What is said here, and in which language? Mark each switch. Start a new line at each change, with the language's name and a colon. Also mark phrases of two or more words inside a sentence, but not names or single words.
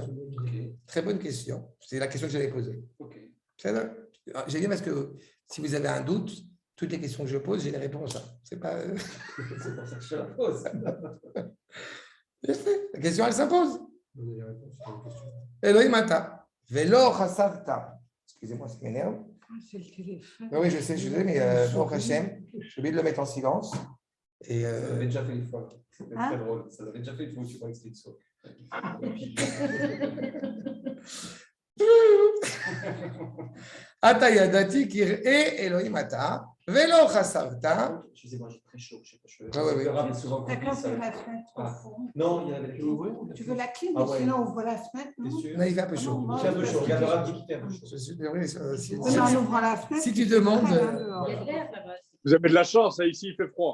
French: Okay. Très bonne question. C'est la question que j'allais poser. Ok. J'ai dit parce que si vous avez un doute, toutes les questions que je pose, j'ai les réponses. C'est pas. C'est pour ça que je la pose. Bien fait. La question, elle s'impose. Vous avez les réponses sur la question.
Hebrew: אלוהים אתה. ולא חסרת.
French: Excusez-moi, ça m'énerve. C'est le téléphone. Oui, je sais, mais
Hebrew: ברוך השם,
French: j'ai oublié de le mettre en silence. Et Ça l'avait déjà fait une fois. C'était Hein? très drôle. Ça l'avait déjà fait une fois, je crois que c'était une sauce.
Hebrew: עתה ידעתי כי ירא אלוהים אתה. ולא חסרת.
French: Excusez-moi, j'ai très chaud. Je sais pas, je Oui. me rappelle souvent qu'on D'accord, dit c'est ça. la fenêtre au Ah. fond. Non, il y avait la clé. Tu veux la clé, Ah mais ouais. sinon on ouvre la fenêtre, T'es non? sûr? Non, il fait un peu chaud. Non, Il fait un peu chaud. Regarde le rap qui fait un peu chaud. Je suis oui, si Non, on ouvre la fenêtre. tu demandes. Il y a de l'air là-bas. Vous avez de la chance, hein, ici il fait froid.